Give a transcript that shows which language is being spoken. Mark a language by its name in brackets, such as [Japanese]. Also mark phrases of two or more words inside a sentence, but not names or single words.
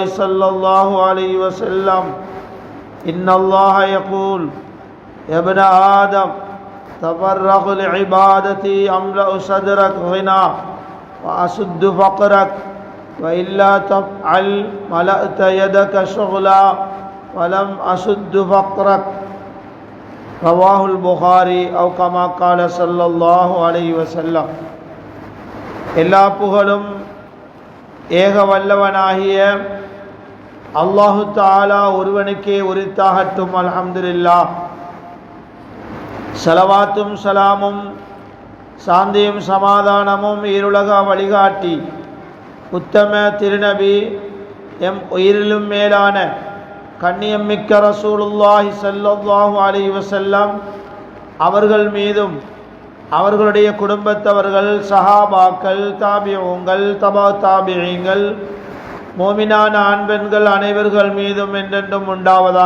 [Arabic] صلى الله عليه وسلم إن الله يقول يا ابن آدم تفرغ لعبادتي أملأ صدرك غنى وأسد فقرك وإلا تفعل ملأت يدك شغلا ولم أسد فقرك رواه البخاري أو كما قال صلى الله عليه وسلم. [Tamil] எல்லா புகழும் ஏக வல்லவனாகிய [Arabic] الله تعالى [Tamil] ஒருவனுக்கே உரித்தாகட்டும். அல்ஹம்துலில்லாஹ். ஸலவாத்தும் ஸலாமும் சாந்தியும் சமாதானமும் ஈருலக வழிகாட்டி உத்தம திருநபி எம் உயிரிலும் மேலான கண்ணியம் மிக்க [Arabic] رسول الله صلى الله عليه وسلم [Tamil] அவர்கள் மீதும் அவர்களுடைய குடும்பத்தவர்கள், சஹாபாக்கள், தாபிஊங்கள், தபா தாபிஈங்கள், மோமினான ஆண் பெண்கள் அனைவர்கள் மீதும் என்றென்றும் உண்டாவதாக.